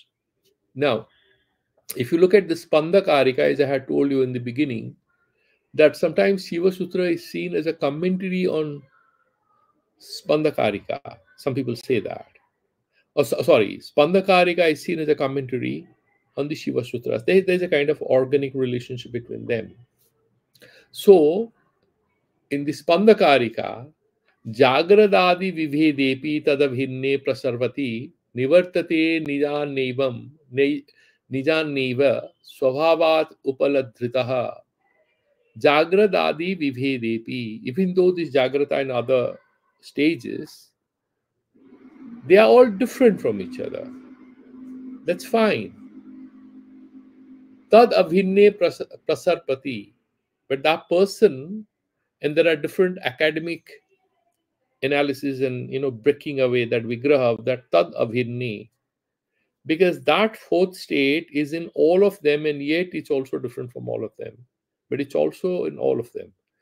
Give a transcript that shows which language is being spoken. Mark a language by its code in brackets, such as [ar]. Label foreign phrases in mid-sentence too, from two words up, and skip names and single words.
[en] Now, if you look at the Spandakarika, as I had told you in the beginning, that sometimes Siva Sutra is seen as a commentary on Spandakarika. Some people say that. Spandakarika is seen as a commentary on the Shiva Sutras. There's a kind of organic relationship between them. So, in the Spandakarika, [sa] Jagradadi Vivhedepi Tadabhinne Prasarvati Nivartate Nijan Neva Swabhavat Upaladhritaha Jagradadi Vivhedepi. [en] Even though this Jagrata and other stages, they are all different from each other. That's fine. [sa] Tad Abhinne Prasarpati. [en] But that person, and there are different academic analysis and breaking away that vigraha, that [sa] tad abhinni, [en] because that fourth state is in all of them, and yet it's also different from all of them, but it's also in all of them.